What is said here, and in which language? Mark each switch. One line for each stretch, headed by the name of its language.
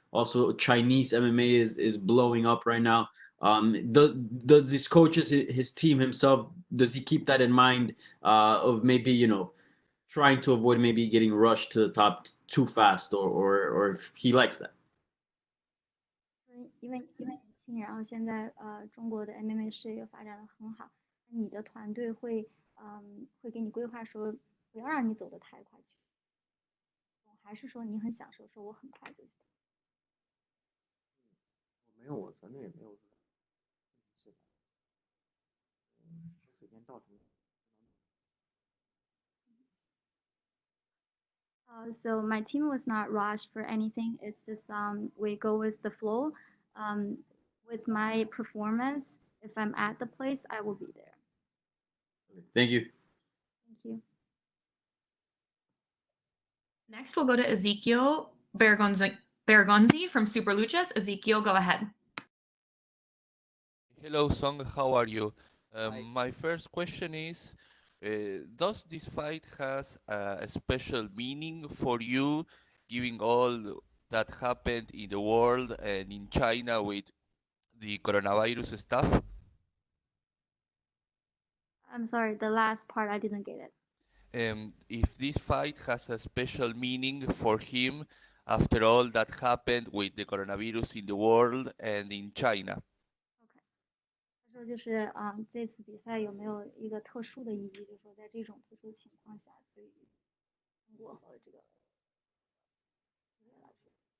English: Also, Chinese MMA is blowing up right now. Does his coaches, his team himself, does he keep that in mind of maybe trying to avoid maybe getting rushed to the top too fast, or if he likes that?
Chinese: 因为年轻，然后现在中国的 MMA 事业发展的很好，你的团队会给你规划说不要让你走得太快去，还是说你很享受说我很快就。没有，我团队也没有说时间到什么。
English: So my team was not rushed for anything. It's just we go with the flow. With my performance, if I'm at the place, I will be there. Thank you. Thank you. Next, we'll go to Ezekiel Bergonzi from Super Luchas. Ezekiel, go ahead. Hello, Song. How are you? Hi. My first question is, does this fight has a special meaning for you, given all that happened in the world and in China with the coronavirus stuff? I'm sorry, the last part I didn't get it. If this fight has a special meaning for him after all that happened with the coronavirus in the world and in China.
Chinese: 他说就是这次比赛有没有一个特殊的意义？就是说在这种特殊情况下，对于中国和这个世界来说，